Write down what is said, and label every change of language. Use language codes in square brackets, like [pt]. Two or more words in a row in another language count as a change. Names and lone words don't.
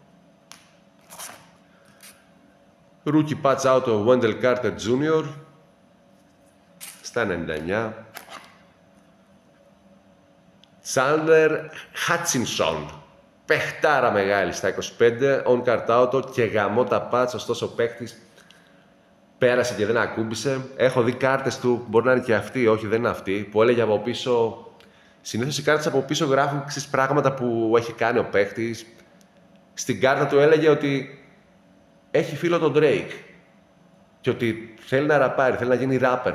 [en] Rookie patch out ο Wendell Carter Jr. [el] Στα 99. Chandler Hutchinson. Παιχτάρα μεγάλη στα 25. [en] On card out [el] και γαμό τα [en] patch. [el] Ωστόσο ο παίχτης πέρασε και δεν ακούμπησε. Έχω δει κάρτες του, μπορεί να είναι και αυτή, όχι δεν είναι αυτή, που έλεγε από πίσω. Συνήθως οι κάρτες από πίσω γράφουν στις πράγματα που έχει κάνει ο παίχτης. Στην κάρτα του έλεγε ότι έχει φίλο τον Drake και ότι θέλει να ραπάρει, θέλει να γίνει rapper.